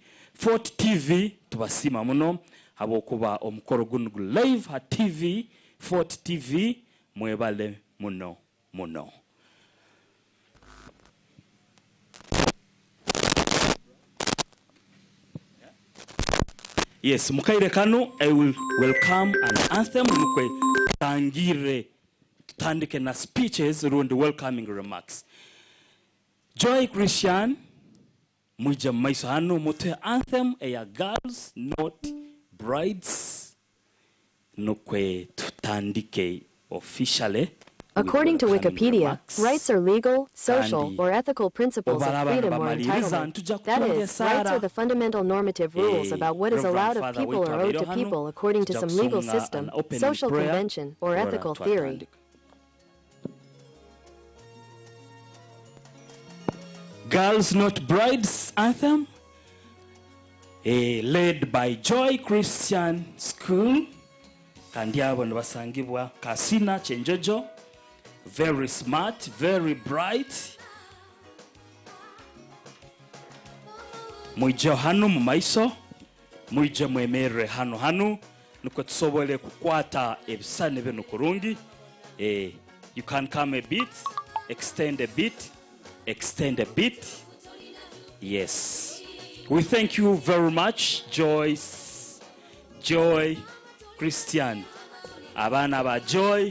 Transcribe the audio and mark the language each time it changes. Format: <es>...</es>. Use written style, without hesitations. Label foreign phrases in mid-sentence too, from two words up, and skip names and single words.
<ttj>Fort TV tubasima muno habo kuba omukoro gunu live ha TV Fort TV mwebale muno muno.</ttj> <en>Yes,</en> <ttj>mukaire kanu</ttj> <en>I will welcome an anthem</en> <ttj>mukwe tangire tandike na</ttj> <en>speeches around the welcoming remarks.</en> <ttj>Joy Christian muija maiso hanu mute anthem ya Girls Not Brides nukwe tutandike officially.</ttj> <en>According to Wikipedia, rights are legal, social, or ethical principles of freedom or entitlement. That is, rights are the fundamental normative rules about what is allowed of people or owed to people according to some legal system, social convention, or ethical theory. Girls Not Brides anthem, led by Joy Christian School,</en> <ttj>kandiabo nabasangibwa Kasina Chenjojo.</ttj> <en>Very smart, very bright.</en> <ttj>Muije hanu mumaiso, muije mwemere hanu nuko tusobole kukwata ebisane bino kurungi.</ttj> <en>You can come a bit, extend a bit, extend a bit. Yes. We thank you very much, Joy Christian.</en> <ttj>Abana ba Joy.</ttj>